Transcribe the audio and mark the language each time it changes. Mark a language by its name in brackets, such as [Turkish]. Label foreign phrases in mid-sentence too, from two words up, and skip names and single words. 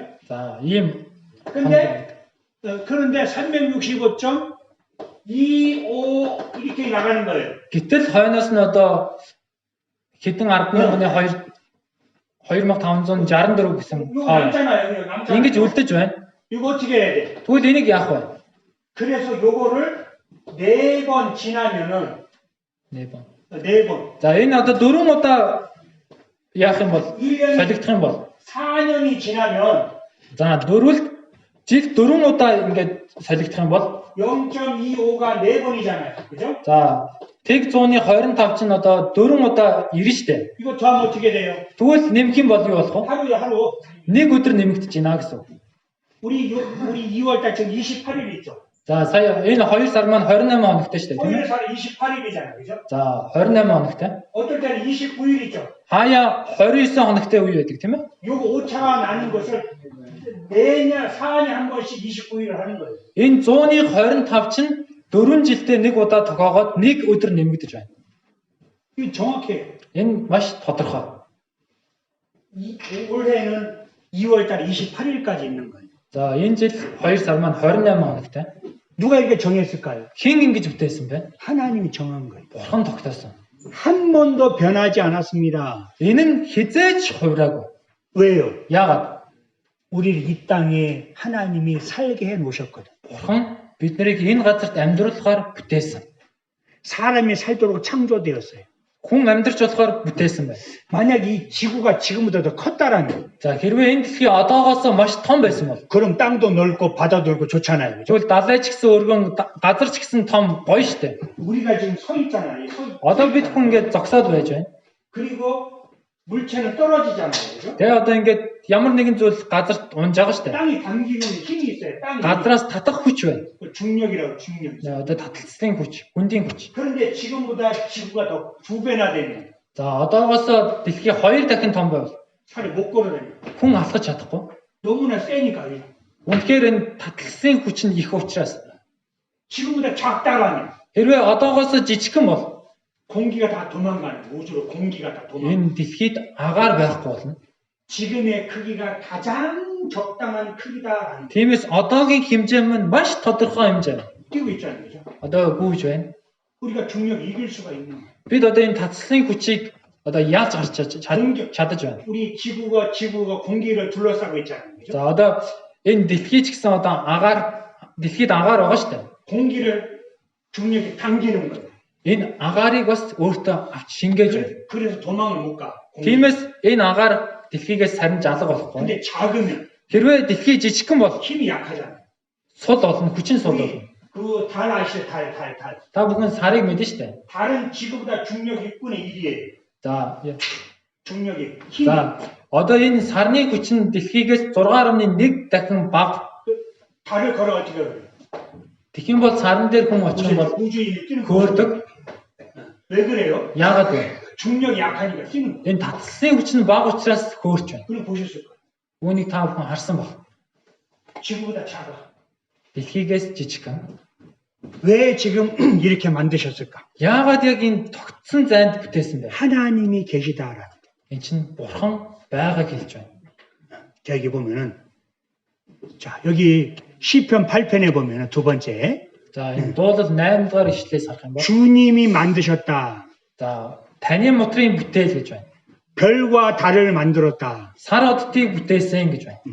[Mongolian] За ийм [Korean] 그런데 365.25 이렇게 나가는 거예요. [Mongolian] гэтэл хойноос нь одоо хэдэн 10,000-ны 2564 гэсэн [Korean] 이거 [Mongolian] хоо. [Korean] 남잖아요. 남잖아요. [Mongolian] Ингэж үлдэж байна. [Korean] 이거 어떻게 해야 돼? [Mongolian] Тэгвэл энийг яах вэ? [Korean] 그래서 요거를 4번 지나면은 4 번. 4번. [Mongolian] За энэ одоо 4 удаа яах юм бол [Korean] 1년이 [Mongolian] солигдох юм бол [Korean] 4년이 지나면 [Mongolian] за дөрвөлд жил 4 удаа ингээд солигдох юм бол [Korean] 0.25가 4번이잖아요. 그죠? [Mongolian] за тэг 100-ны 25 чинь одоо 4 удаа ирнэ штэ. [Korean] 이거 더하면 어떻게 돼요? [Mongolian] Тэгвэл нэмэх юм бол юу болох вэ? [Korean] 하루에 하루. [Mongolian] Нэг өдөр нэмэгдэж байна гэсэн. [Korean] 우리 2월 달 지금 28일 있죠? [Mongolian] За сая энэ 2 сар маань 28 хоногтой штэ тийм [Korean] 5일 [Mongolian] ээ. [Korean] 살 28일이잖아요. 그죠? [Mongolian] За 28 хоногтой. [Korean] 어떨 때는 29일 있죠? [Mongolian] Хаяа 29 хоногтой үе байдаг тийм ээ. [Korean] 요거 오차가 나는 것을 매년 4년에 한 번씩 29일을 하는 거예요. [Mongolian] Энэ 125 чинь 4 жилдээ нэг удаа тогоогоод нэг өдөр нэмэгдэж байна. [Korean] 이거 정확해요. [Mongolian] Энэ маш тодорхой. [Korean] 올해는 2월달 28일까지 있는 거예요. [Mongolian] За энэ жил 2 сар маань 28 хоногтай. [Korean] 누가 이렇게 정했을까요? [Mongolian] Хэн ингэж бүтээсэн бэ? [Korean] 하나님이 정한 거예요. [Mongolian] Бурхан тогтоосон. [Korean] 한 번도 변하지 않았습니다. [Mongolian] Энэ нь хизээч хувираагүй. [Korean] 왜요? [Mongolian] Яагаад? [Korean] 우리를 이 땅에 하나님이 살게 해 놓으셨거든. [Mongolian] Бурхан бид нарыг энэ газарт амьдруулахаар бүтээсэн. [Korean] 사람이 살도록 창조되었어요. [Mongolian] Хүн амьдрч болохоор бүтээсэн байна. [Korean] 만약 이 지구가 지금보다 더 컸다라면, [Mongolian] За хэрвээ энэ дэлхий одоогоос маш том байсан бол [Korean] 그럼 땅도 넓고 바다도 넓고 좋잖아요. 그죠? [Mongolian] тэгвэл далай ч гэсэн өргөн газар ч гэсэн том гоё штэ. [Korean] 우리가 지금 서 있잖아요. [Mongolian] Одоо бид хүн ингэж зогсоод байж байна. [Korean] 그리고 물체는 떨어지잖아요. 그죠? [Mongolian] Тэгээ одоо ингэж ямар нэгэн зүйл газарт унж байгаа штэ. [Korean] 땅이 당기는 힘이 있어요. 땅이. [Mongolian] Газраас татах хүч байна. [Korean] 중력이라고 중력. [Mongolian] Одоо таталцлын хүч, гүндийн хүч. [Korean] 그런데 지금보다 지구가 더 2배나 되면 [Mongolian] За одоогоос дэлхий 2 дахин том байвал [Korean] 살이 못 걸어다녀요. [Mongolian] хүн алхаж чадахгүй. [Korean] 너무나 세니까. [Mongolian] Үнэхээр энэ таталцлын хүч нь их учраас [Korean] 지금보다 작다라면 [Mongolian] хэрвээ одоогоос жижигхэн бол [Korean] 공기가 다 도망가는 우주로 공기가 다 도망가는. [Mongolian] энэ дэлхийд агаар байхгүй болно. [Korean] 지금의 크기가 가장 적당한 크기다. [Mongolian] Тиймээс одоогийн хэмжээ маань маш тодорхой хэмжээ. [Korean] 뛰고 있잖아요. 그죠? [Mongolian] Одоо гүйж байна. [Korean] 우리가 중력 이길 수가 있는 거예요. [Mongolian] Бид одоо энэ таталцлын хүчийг одоо яаж гарч чадаж байна. [Korean] 우리 지구가 공기를 둘러싸고 있잖아요. 그죠? [Mongolian] За одоо энэ дэлхий ч гэсэн одоо дэлхийд агаар байгаа шүү дээ. [Korean] 공기를 중력이 당기는 거예요. [Mongolian] Энэ агаарыг бас өөртөө авч шингээж байна. [Korean] 그래서 도망을 못 가. [Mongolian] Тиймээс энэ агаар дэлхийгээс сарин жалга болохгүй. [Korean] 근데 작으면 [Mongolian] Хэрвээ дэлхий жижигхэн бол [Korean] 힘이 약하잖아요. [Mongolian] сул болно, хүчин сул болно. [Korean] 그 달 아시죠? 달. [Mongolian] Та бүхэн сарыг мэднэ шүү дээ. [Korean] 달은 지구보다 중력 6분의 1이에요. [Mongolian] За [Korean] 중력이 힘이. [Mongolian] За одоо энэ сарны хүч нь дэлхийгээс 6.1 дахин бага. [Korean] 달을 걸어가 어떻게 해요? [Mongolian] Тэгхийн бол сарн дээр хүн очих юм бол [Korean] 우주인이 뛰는 거. [Mongolian] хөөрдөг. [Korean] 왜 그래요? [Mongolian] Яагаад вэ? [Korean] 중력이 약하니까 뛰는 거. [Mongolian] Энэ таталцлын хүч нь бага учраас хөөрч байна. [Korean] 그럼 보셨을 거예요. [Mongolian] Үүнийг та бүхэн харсан баг. [Korean] 지구보다 작아. [Mongolian] Дэлхийгээс жижигхэн. [Korean] 왜 지금 이렇게 만드셨을까? [Mongolian] Яагаад яг энэ тогтсон зайд бүтээсэн бэ? [Korean] 하나님이 계시다라는. [Mongolian] Энд чинь бурхан байгааг хэлж байна. [Korean] 자, 여기 보면은, 자, 여기 시편 8편에 보면은 두 번째, [Mongolian] За энэ дуулал 8 дугаар ишлээс харах юм бол [Korean] 주님이 만드셨다. [Mongolian] за таны мотрын бүтээл гэж байна. [Korean] 별과 달을 만들었다. [Mongolian] Сар оддыг бүтээсэн гэж байна.